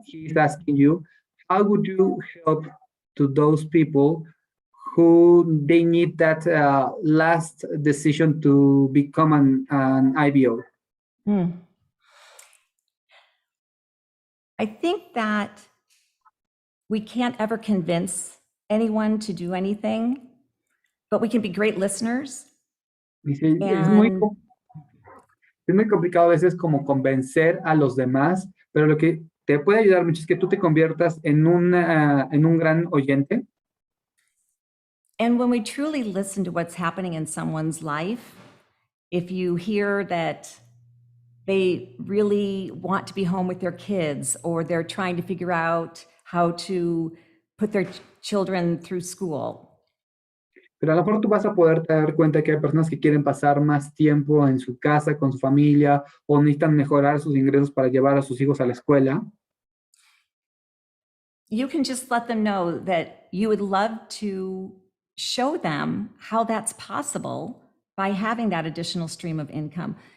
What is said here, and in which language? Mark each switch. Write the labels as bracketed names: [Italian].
[English] He's asking you, how would you help to those people who they need that last decision to become an IBO? I think that we can't ever convince anyone to do anything, but we can be great listeners. [Spanish] Dice, es muy complicado a veces como convencer a los demás, pero lo que te puede ayudar mucho es que tú te conviertas en un gran oyente. [English] And when we truly listen to what's happening in someone's life, if you hear that they really want to be home with their kids, or they're trying to figure out how to put their children through school. [Spanish] Pero a lo mejor tú vas a poder dar cuenta que hay personas que quieren pasar más tiempo en su casa, con su familia, o necesitan mejorar sus ingresos para llevar a sus hijos a la escuela. [English] You can just let them know that you would love to show them how that's possible by having that additional stream of income.